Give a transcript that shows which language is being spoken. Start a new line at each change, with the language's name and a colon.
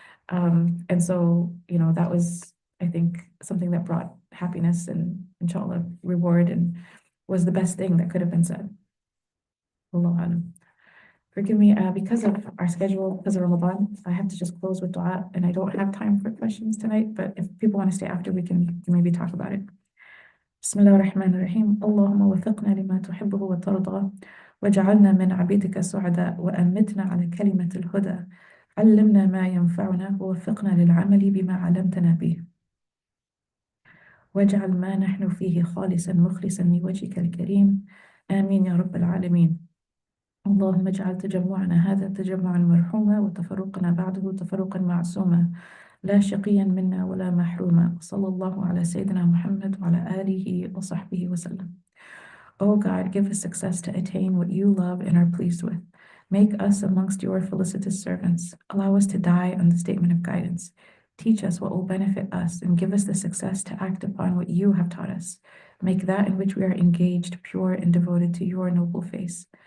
English: And so, you know, that was, I think, something that brought happiness and inshallah reward and was the best thing that could have been said. Wallahu alam. Forgive me, because of our schedule, because of Ramadan, I have to just close with dua and I don't have time for questions tonight, but if people want to stay after, we can maybe talk about it.
Arabic: بسم الله الرحمن الرحيم اللهم وفقنا لما تحبه وترضى واجعلنا من عبيدك السعداء وأمتنا على كلمة الهدى علمنا ما ينفعنا ووفقنا للعمل بما علمتنا به واجعل ما نحن فيه خالصا مخلصا لوجهك الكريم آمين يا رب العالمين اللهم اجعل تجمعنا هذا تجمعا مرحوما وتفرقنا بعده تفرقا معصوما لا شقيا منا ولا محروما صلى الله على سيدنا محمد وعلى آله وصحبه وسلم.
English: O God, give us success to attain what you love and are pleased with. Make us amongst your felicitous servants. Allow us to die on the statement of guidance. Teach us what will benefit us and give us the success to act upon what you have taught us. Make that in which we are engaged pure and devoted to your noble face.